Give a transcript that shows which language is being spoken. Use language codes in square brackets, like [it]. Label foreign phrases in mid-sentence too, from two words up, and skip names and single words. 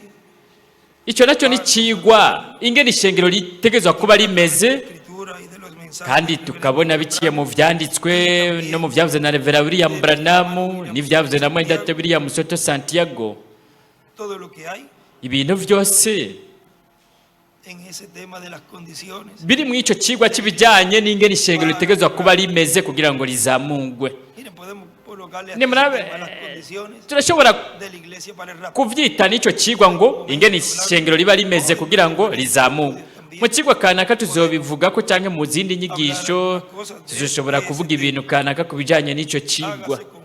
[rn] Icyo nacyo ni cigwa ingene ishengero ritegezwa kuba rimeze, [es] escritura y de los mensajes. [rn] kandi tukabona biciye mu vyanditswe no mu vyavuze na Revera William Branham n'ivyavuze na Mwendate William Soto Santiago. [es] Todo lo que hay [rn] Ibintu vyose [es] en ese tema de las condiciones. [rn] biri mu ico cigwa c'ibijanye n'ingene ishengero ritegezwa kuba rimeze kugira ngo rizamungwe. [es] Miren, podemos por [rn] nimurabe turashobora kuvyita n'icyo kigwa ngo ingene ishengero riba rimeze kugira ngo rizamuke mu kigwa kanaka tuzobivuga ko cyangwa mu zindi nyigisho tuzoshobora kuvuga ibintu kanaka ku bijyanye n'icyo kigwa